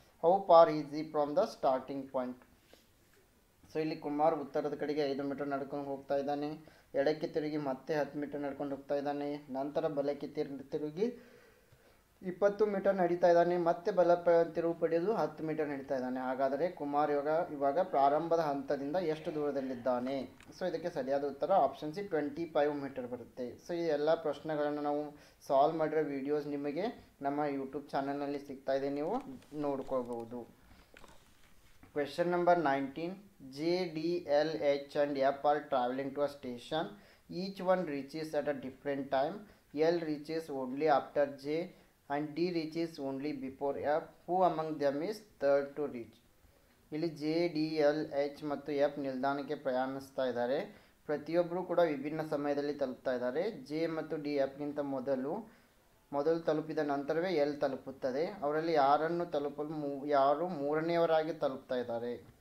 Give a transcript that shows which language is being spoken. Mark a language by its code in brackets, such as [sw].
[en] How far is he from the starting point? [kn] So ಇಲ್ಲಿ ಕುಮಾರ್ ಉತ್ತರದ ಕಡೆಗೆ 5 ಮೀಟರ್ ನಡ್ಕೊಂಡು ಹೋಗ್ತಾ ಇದ್ದಾನೆ, ಎಡಕ್ಕೆ ತಿರುಗಿ ಮತ್ತೆ 10 ಮೀಟರ್ ನಡ್ಕೊಂಡು ಹೋಗ್ತಾ ಇದ್ದಾನೆ, ನಂತರ ಬಲಕ್ಕೆ ತಿರುಗಿ 20 ಮೀಟರ್ ನಡೀತಾ ಇದ್ದಾನೆ, ಮತ್ತೆ ಬಲ ತಿರುವು ಪಡೆದು 10 ಮೀಟರ್ ನಡೀತಾ ಇದ್ದಾನೆ. ಹಾಗಾದರೆ ಕುಮಾರ್ ಇವಾಗ ಪ್ರಾರಂಭದ ಹಂತದಿಂದ ಎಷ್ಟು ದೂರದಲ್ಲಿದ್ದಾನೆ? ಸೊ ಇದಕ್ಕೆ ಸರಿಯಾದ ಉತ್ತರ ಆಪ್ಷನ್ ಸಿ 25 ಮೀಟರ್ ಬರುತ್ತೆ. ಸೊ ಈ ಎಲ್ಲ ಪ್ರಶ್ನೆಗಳನ್ನು ನಾವು ಸಾಲ್ವ್ ಮಾಡಿರೋ ವಿಡಿಯೋಸ್ ನಿಮಗೆ ನಮ್ಮ ಯೂಟ್ಯೂಬ್ ಚಾನಲ್ನಲ್ಲಿ ಸಿಗ್ತಾ ಇದೆ, ನೀವು ನೋಡ್ಕೋಬಹುದು. [en] Question number 19, J, D, L, H and F R travelling to a station. Each one reaches at a different time. L reaches only after J and D reaches only before F. Who among them is third to reach? [kn] ಇಲ್ಲಿ J, D, L, H ಮತ್ತು F ನಿಲ್ದಾಣಕ್ಕೆ ಪ್ರಯಾಣಿಸ್ತಾ ಇದ್ದಾರೆ. ಪ್ರತಿಯೊಬ್ಬರು ಕೂಡ ವಿಭಿನ್ನ ಸಮಯದಲ್ಲಿ ತಲುಪ್ತಾ ಇದ್ದಾರೆ. ಜೆ ಮತ್ತು ಡಿ ಎಫ್ಗಿಂತ ಮೊದಲು ತಲುಪಿದ ನಂತರವೇ ಎಲ್ ತಲುಪುತ್ತದೆ. ಅವರಲ್ಲಿ ಯಾರು ಮೂರನೆಯವರಾಗಿ ತಲುಪ್ತಾ ಇದ್ದಾರೆ.